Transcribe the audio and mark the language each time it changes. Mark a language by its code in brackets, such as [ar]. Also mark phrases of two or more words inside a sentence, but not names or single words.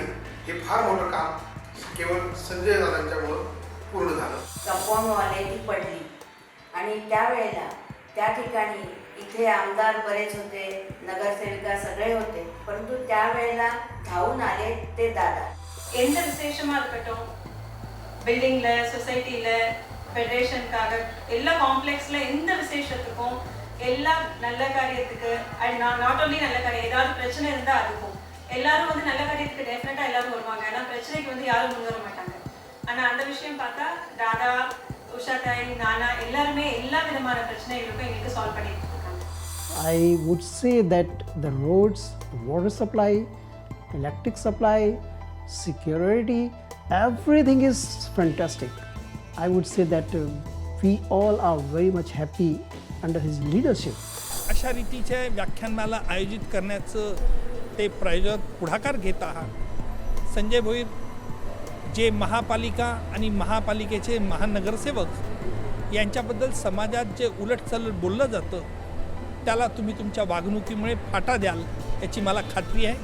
[mr] हे फार मोठं काम केवळ संजय दादांच्यामुळं पूर्ण झालं. कंपाऊंडवाले ती पडली आणि त्यावेळेला त्या ठिकाणी इथे आमदार बरेच होते, नगरसेविका सगळे होते, परंतु त्यावेळेला धावून आले ते दादा. [ta] எந்த விசேஷமாக இருக்கட்டும், பில்டிங்கில், சொசைட்டியில், ஃபெடரேஷனுக்காக எல்லா காம்ப்ளெக்ஸில் எந்த விசேஷத்துக்கும் எல்லா நல்ல காரியத்துக்கு [en] and not only [ta] நல்ல காரியம், ஏதாவது பிரச்சனை இருந்தால் அதுக்கும் எல்லாரும் வந்து நல்ல காரியத்துக்கு டெஃபினட்டாக எல்லாரும் வருவாங்க. ஆனால் பிரச்சனைக்கு வந்து யாரும் முன் வர மாட்டாங்க. ஆனால் அந்த விஷயம் பார்த்தா தாதா, உஷா தாய், நானா எல்லாருமே எல்லா விதமான பிரச்சனைகளுக்கும் எங்களுக்கு சால்வ் பண்ணிட்டு இருக்காங்க. [en] I would say that the roads, water supply, electric supply, security, everything is fantastic. I would say that we all are very much happy under his leadership. [mr] अशा रीतीच्या व्याख्यानमाला आयोजित करण्याचं ते प्रायोजक पुढाकार घेत आहात. संजय भोईर जे महापालिका आणि महापालिकेचे महानगरसेवक यांच्याबद्दल समाजात जे उलटसलट बोललं जातं त्याला तुम्ही तुमच्या वागणुकीमुळे फाटा द्याल याची मला खात्री आहे.